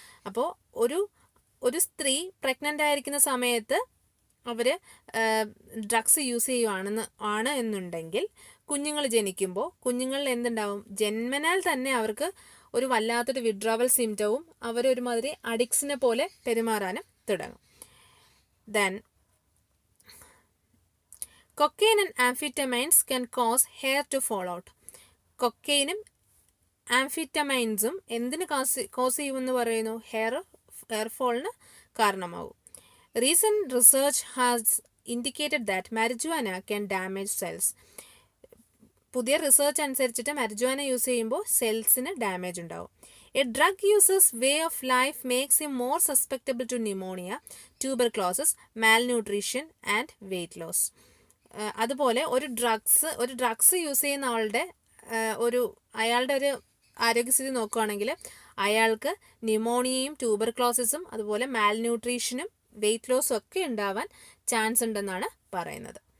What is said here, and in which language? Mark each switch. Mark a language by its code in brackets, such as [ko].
[ml] അപ്പോൾ ഒരു സ്ത്രീ പ്രഗ്നൻ്റ് ആയിരിക്കുന്ന സമയത്ത് അവർ ഡ്രഗ്സ് യൂസ് ചെയ്യുകയാണ് എന്നുണ്ടെങ്കിൽ കുഞ്ഞുങ്ങൾ ജനിക്കുമ്പോൾ കുഞ്ഞുങ്ങളിൽ എന്തുണ്ടാവും, ജന്മനാൽ തന്നെ അവർക്ക് ഒരു വല്ലാത്തൊരു വിഡ്രോവൽ സിംറ്റവും അവരൊരുമാതിരി അഡിക്സിനെ പോലെ പെരുമാറാനും തുടങ്ങും. [en] Then cocaine and amphetamines can cause hair to fall out. [ml] കൊക്കെയിനും ആംഫിറ്റമൈൻസും എന്തിന് കോസ് ചെയ്യുമെന്ന് പറയുന്നു, ഹെയർ ഫോളിന് കാരണമാകും. [en] Recent research has indicated that marijuana can damage cells. [ml] പുതിയ റിസർച്ച് അനുസരിച്ചിട്ട് marijuana യൂസ് ചെയ്യുമ്പോൾ സെൽസിന് ഡാമേജ് ഉണ്ടാവും. [en] A drug user's way of life makes him more susceptible to pneumonia, tuberculosis, malnutrition and weight loss. [ml] അതുപോലെ ഒരു drugs use ചെയ്യുന്ന ആളുടെ അയാളുടെ ഒരു ആരോഗ്യസ്ഥിതി നോക്കുകയാണെങ്കിൽ അയാൾക്ക് ന്യൂമോണിയയും ട്യൂബർക്ലോസിസും അതുപോലെ മാൽന്യൂട്രീഷനും വെയ്റ്റ് ലോസും ഒക്കെ ഉണ്ടാവാൻ ചാൻസ് ഉണ്ടെന്നാണ് പറയുന്നത്.